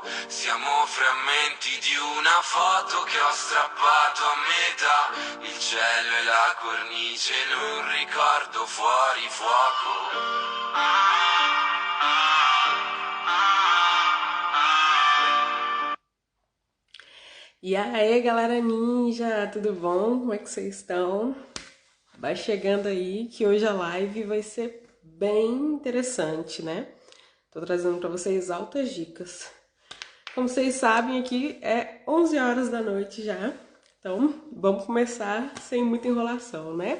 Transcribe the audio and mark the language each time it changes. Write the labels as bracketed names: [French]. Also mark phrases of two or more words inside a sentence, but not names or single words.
[Italian] Siamo frammenti di una foto che ho strappato a metà. Il cielo e la cornice in un ricordo fuori fuoco. [Portuguese] E aí, galera ninja, tudo bom? Como é que vocês estão? Vai chegando aí que hoje a live vai ser bem interessante, né? Tô trazendo pra vocês altas dicas. Como vocês sabem, aqui é 11 horas da noite já, então vamos começar sem muita enrolação, né?